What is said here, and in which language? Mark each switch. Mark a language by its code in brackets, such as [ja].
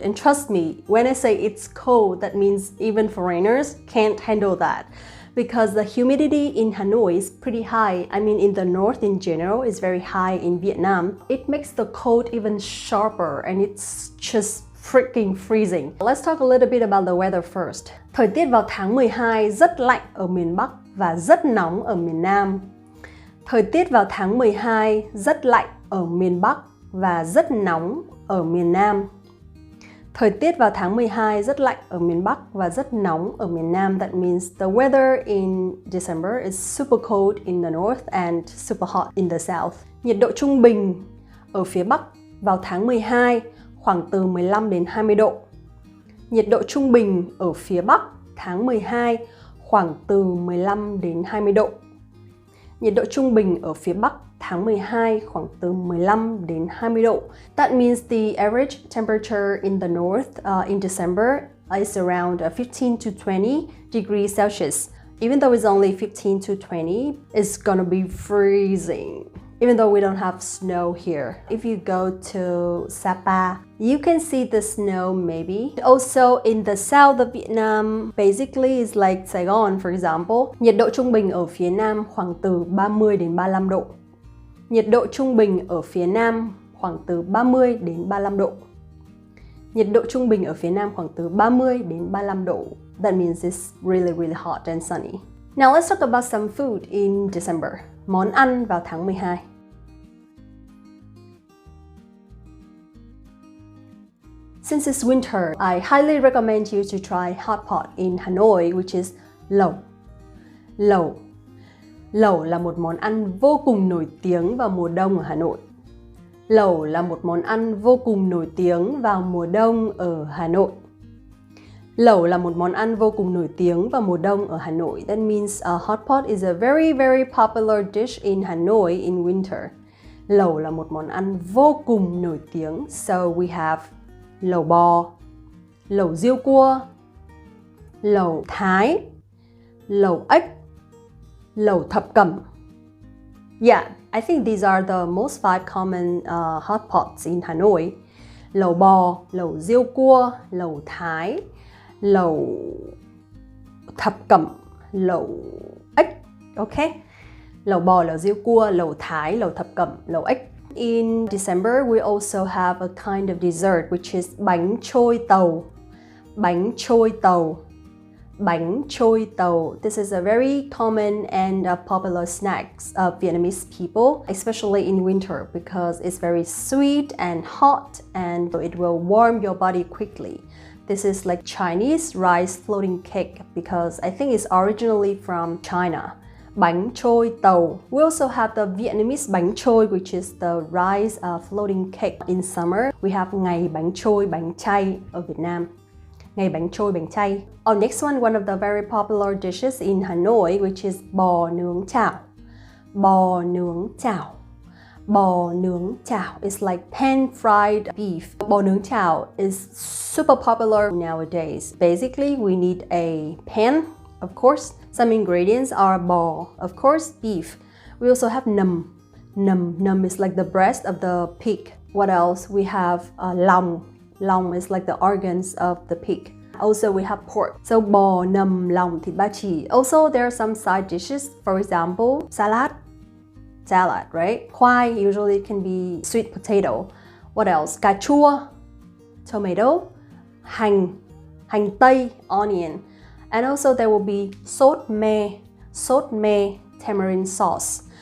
[en] And trust me, when I say it's cold, that means even foreigners can't handle that. Because the humidity in Hanoi is pretty high. I mean, in the north in general, it's very high in Vietnam. It makes the cold even sharper, and it's just freaking freezing. Let's talk a little bit about the weather first. [vi] Thời tiết vào tháng 12 rất lạnh ở miền Bắc và rất nóng ở miền Nam. Thời tiết vào tháng 12 rất lạnh ở miền Bắc và rất nóng ở miền Nam. Thời tiết vào tháng 12 rất lạnh ở miền Bắc và rất nóng ở miền Nam. [en] That means the weather in December is super cold in the north and super hot in the south. [vi] Nhiệt độ trung bình ở phía Bắc vào tháng 12 khoảng từ 15 đến 20 độ. Nhiệt độ trung bình ở phía Bắc tháng 12 khoảng từ 15 đến 20 độ. Nhiệt độ trung bình ở phía Bắc tháng 12 khoảng từ 15 đến 20 độ. [en] That means the average temperature in the north in December is around 15 to 20 degrees Celsius. Even though it's only 15 to 20, it's gonna be freezing. Even though we don't have snow here. If you go to Sapa, you can see the snow maybe. Also in the south of Vietnam, basically it's like Saigon for example. [vi] Nhiệt độ trung bình ở phía Nam khoảng từ 30 đến 35 độ. Nhiệt độ trung bình ở phía Nam khoảng từ 30 đến 35 độ. Nhiệt độ trung bình ở phía Nam khoảng từ 30 đến 35 độ. [en] That means it's really hot and sunny. Now let's talk about some food in December. [vi] Món ăn vào tháng 12. [en] Since it's winter, I highly recommend you to try hot pot in Hanoi, which is lẩu. [vi] Lẩu. Lẩu là một món ăn vô cùng nổi tiếng vào mùa đông ở Hà Nội. Lẩu là một món ăn vô cùng nổi tiếng vào mùa đông ở Hà Nội. Lẩu là một món ăn vô cùng nổi tiếng vào mùa đông ở Hà Nội. [en] That means a hot pot is a very popular dish in Hanoi in winter. [vi] Lẩu là một món ăn vô cùng nổi tiếng. [en] So we have [vi] lẩu bò, lẩu riêu cua, lẩu Thái, lẩu ếch, lẩu thập cẩm. [en] Yeah, I think these are the most 5 common hot pots in Hanoi. [vi] Lẩu bò, lẩu riêu cua, lẩu Thái, lẩu thập cẩm, lẩu ếch. Okay? Lẩu bò, lẩu riêu cua, lẩu Thái, lẩu thập cẩm, lẩu ếch. [en] In December, we also have a kind of dessert which is bánh trôi tàu. [vi] Bánh trôi tàu. Bánh trôi tàu. [en] This is a very common and popular snacks of Vietnamese people, especially in winter because it's very sweet and hot and it will warm your body quickly. This is like Chinese rice floating cake because I think it's originally from China. Bánh trôi tàu. We also have the Vietnamese bánh trôi, which is the rice floating cake. In summer, we have [vi] ngày bánh trôi, bánh chay ở Việt Nam. Ngày bánh trôi, bánh chay. [en] Our next one of the very popular dishes in Hanoi, which is bò nướng chảo. Bò nướng chảo. Bò nướng chảo is like pan-fried beef. Bò nướng chảo is super popular nowadays. Basically, we need a pan, of course. Some ingredients are bò, of course, beef. We also have nầm. Nầm is like the breast of the pig. What else? We have lòng. Lòng is like the organs of the pig. Also, we have pork. [vi] So, bò, nầm, lòng, thịt ba chỉ. [en] Also, there are some side dishes. For example, salad. Salad, right? Khoai usually can be sweet potato. What else? [vi] Cà chua, tomato, hành tây, onion. [en] And also there will be sốt me, tamarind sauce.